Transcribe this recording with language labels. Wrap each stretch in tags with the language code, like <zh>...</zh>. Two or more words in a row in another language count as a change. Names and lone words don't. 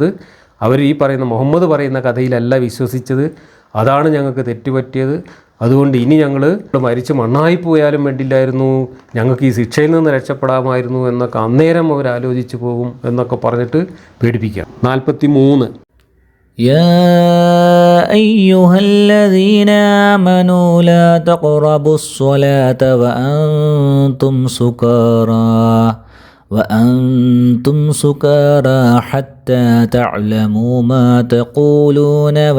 <ml>അവർ ഈ പറയുന്ന മുഹമ്മദ് പറയുന്ന കഥയിലല്ല വിശ്വസിച്ചത്. അതാണ് ഞങ്ങൾക്ക് തെറ്റുപറ്റിയത്. അതുകൊണ്ട് ഇനി ഞങ്ങൾ മരിച്ച് മണ്ണായി പോയാലും വേണ്ടില്ലായിരുന്നു, ഞങ്ങൾക്ക് ഈ ശിക്ഷയിൽ നിന്ന് രക്ഷപ്പെടാമായിരുന്നു എന്നൊക്കെ അന്നേരം അവർ ആലോചിച്ച് പോകും എന്നൊക്കെ പറഞ്ഞിട്ട് പേടിപ്പിക്കാം. 43</ml> <ar>يا أيها الذين آمنوا لا تقربوا الصلاة وأنتم سكارى حتى تعلموا ما تقولون</ar>